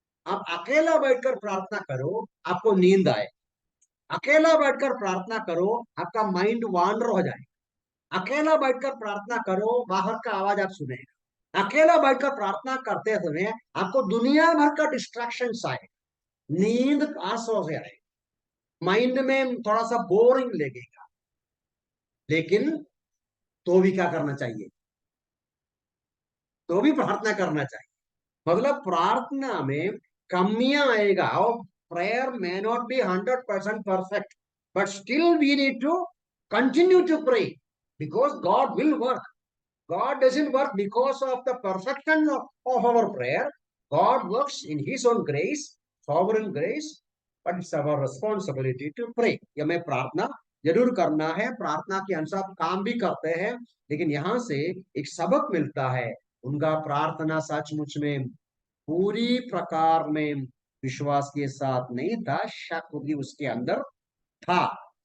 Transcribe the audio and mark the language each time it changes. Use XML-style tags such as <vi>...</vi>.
<hi>आप अकेला बैठकर प्रार्थना करो, आपको नींद आए, अकेला बैठकर प्रार्थना करो, आपका माइंड वांडर हो जाए, अकेला बैठकर प्रार्थना करो, बाहर का आवाज आप सुनेगा, अकेला बैठकर प्रार्थना करते समय आपको दुनिया भर का डिस्ट्रैक्शन आए, नींद आस हो जाए, माइंड में थोड़ा सा बोरिंग लगेगा, लेकिन तो भी क्या करना चाहिए, तो भी प्रार्थना करना चाहिए। मतलब प्रार्थना में कमियां आएगा, और</hi> <en>Prayer may not be 100% perfect, but still we need to continue to pray, because God will work, God doesn't work because of the perfection of our prayer. God works in His own grace, sovereign grace, but it's our responsibility to pray.</en> <hi>ये हमें प्रार्थना जरूर करना है, प्रार्थना के अनुसार काम भी करते हैं, लेकिन यहाँ से एक सबक मिलता है। उनका प्रार्थना सचमुच में पूरी प्रकार में विश्वास के साथ नहीं था, शक भी उसके अंदर था।</hi>